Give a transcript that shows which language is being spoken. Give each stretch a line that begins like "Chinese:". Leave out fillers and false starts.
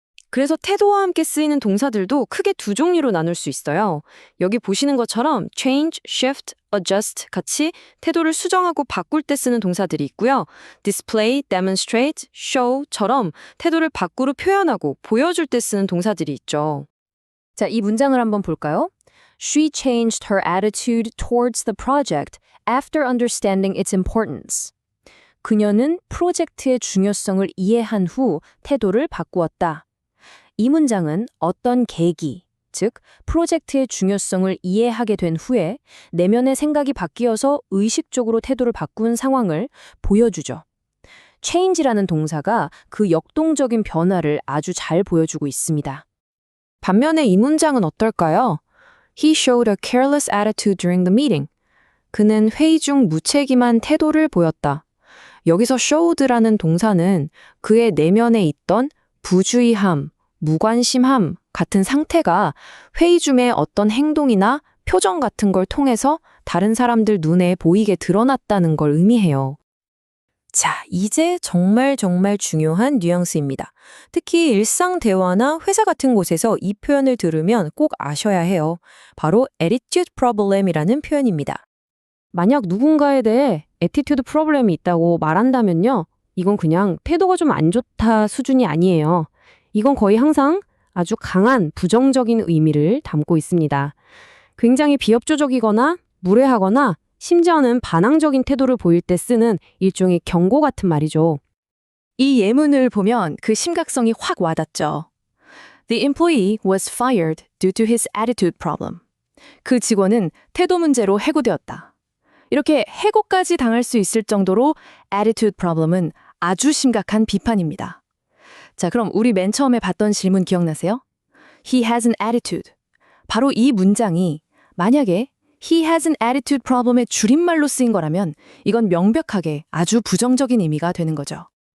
Korean: 그래서 태도와 함께 쓰이는 동사들도 크게 두 종류로 나눌 수 있어요. 여기 보시는 것처럼 change, shift, adjust 같이 태도를 수정하고 바꿀 때 쓰는 동사들이 있고요. display, demonstrate, show처럼 태도를 밖으로 표현하고 보여줄 때 쓰는 동사들이 있죠. 자, 이 문장을 한번 볼까요?
English: She changed her attitude towards the project after understanding its importance.
Korean: 그녀는 프로젝트의 중요성을 이해한 후 태도를 바꾸었다. 이 문장은 어떤 계기, 즉 프로젝트의 중요성을 이해하게 된 후에 내면의 생각이 바뀌어서 의식적으로 태도를 바꾼 상황을 보여주죠. change라는 동사가 그 역동적인 변화를 아주 잘 보여주고 있습니다. 반면에 이 문장은 어떨까요?
English: He showed a careless attitude during the meeting.
Korean: 그는 회의 중 무책임한 태도를 보였다. 여기서 showed라는 동사는 그의 내면에 있던 부주의함, 무관심함 같은 상태가 회의 중에 어떤 행동이나 표정 같은 걸 통해서 다른 사람들 눈에 보이게 드러났다는 걸 의미해요. 자, 이제 정말 중요한 뉘앙스입니다. 특히 일상 대화나 회사 같은 곳에서 이 표현을 들으면 꼭 아셔야 해요. 바로 attitude problem이라는 표현입니다. 만약 누군가에 대해 attitude problem이 있다고 말한다면요. 이건 그냥 태도가 좀 안 좋다 수준이 아니에요. 이건 거의 항상 아주 강한 부정적인 의미를 담고 있습니다. 굉장히 비협조적이거나 무례하거나 심지어는 반항적인 태도를 보일 때 쓰는 일종의 경고 같은 말이죠. 이 예문을 보면 그 심각성이 확 와닿죠.
English: The employee was fired due to his attitude problem.
Korean: 그 직원은 태도 문제로 해고되었다. 이렇게 해고까지 당할 수 있을 정도로 attitude problem은 아주 심각한 비판입니다. 자, 그럼 우리 맨 처음에 봤던 질문 기억나세요?
English: He has an attitude.
Korean: 바로 이 문장이 만약에
English: He has an attitude problem
Korean: 의 줄임말로 쓰인 거라면 이건 명백하게 아주 부정적인 의미가 되는 거죠.